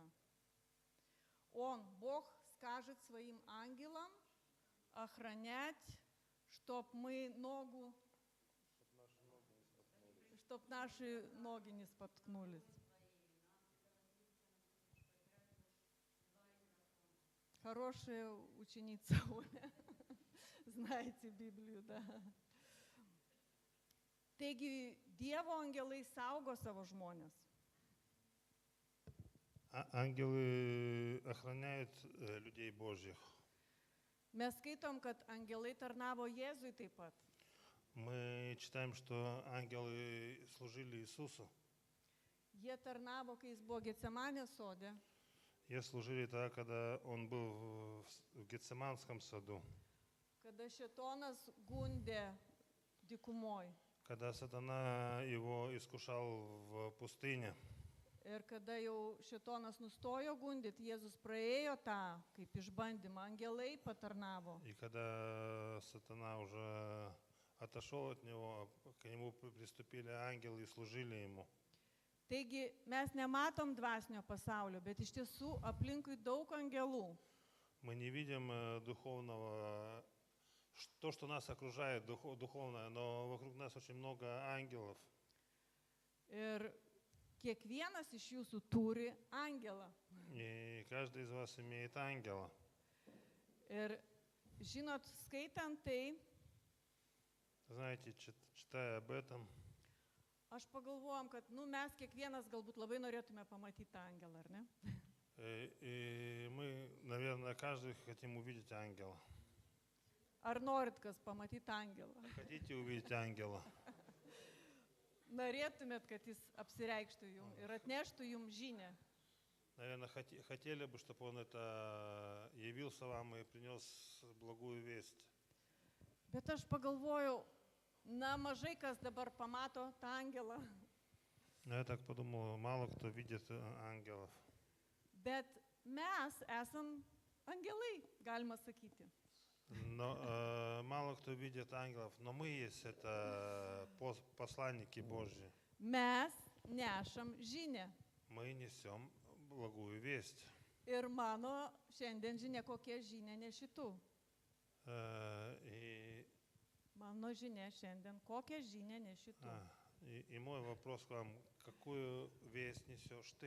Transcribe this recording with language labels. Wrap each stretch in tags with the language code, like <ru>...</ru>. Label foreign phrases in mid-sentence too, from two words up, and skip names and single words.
<ru>Он, Бог, скажет своим ангелам охранять, чтоб наши ноги не споткнулись. Хорошая ученица Оля. Знаете Библию, да.</ru> <lt>Taigi, Dievo angelai saugo savo žmonės.</lt> <ru>Ангелы охраняют людей Божьих.</ru> <lt>Mes skaitom, kad angelai tarnavo Jėzui taip pat.</lt> <ru>Мы читаем, что ангелы служили Иисусу.</ru> <lt>Jie tarnavo, kai jis buvo Getsemanės sode.</lt> <ru>Их служили тогда, когда он был в Гетсеманском саду.</ru> <lt>Kada šėtonas gundė dykumoj.</lt> <ru>Когда сатана его искушал в пустыне.</ru> <lt>Ir kada jau šėtonas nustojo gundyti, Jėzus praėjo tą, kaip išbandymą, angelai patarnavo.</lt> <ru>И когда сатана уже отошел от него, к нему приступили ангелы и служили ему.</ru> <lt>Taigi mes nematom dvasinio pasaulio, bet iš tiesų aplinkui daug angelų.</lt> <ru>Мы не видим духовного то, что нас окружает духовно, но вокруг нас очень много ангелов.</ru> <lt>Ir kiekvienas iš jūsų turi angelą.</lt> <ru>И каждый из вас имеет ангела.</ru> <lt>Ir žinot, skaitant tai,</lt> <ru>Знаете, читая об этом,</ru> <lt>aš pagalvojom, kad mes kiekvienas galbūt labai norėtume pamatyti tą angelą, ar ne?</lt> <ru>и мы, наверное, каждый хотим увидеть ангела.</ru> <lt>Ar norit kas pamatyti angelą?</lt> <ru>Хотите увидеть ангела?</ru> <lt>Norėtumėt, kad jis apsireikštų jums ir atneštų jums žinią.</lt> <ru>Наверное, хотели бы, чтобы он это явился вам и принес благую весть.</ru> <lt>Bet aš pagalvojau, mažai kas dabar pamato tą angelą.</lt> <ru>Но я так подумал, мало кто видит ангелов.</ru> <lt>Bet mes esam angelai, galima sakyti.</lt> <ru>Но мало кто видит ангелов, но мы есть это посланники Божьи.</ru> <lt>Mes nešam žinią.</lt> <ru>Мы несем благую весть.</ru> <lt>Ir mano šiandien žinia, kokia žinia nešitų.</lt> <ru>И</ru> <lt>Mano žinia šiandien, kokią žinią nešitų.</lt> <ru>И мой вопрос к вам, какую весть несешь ты?</ru>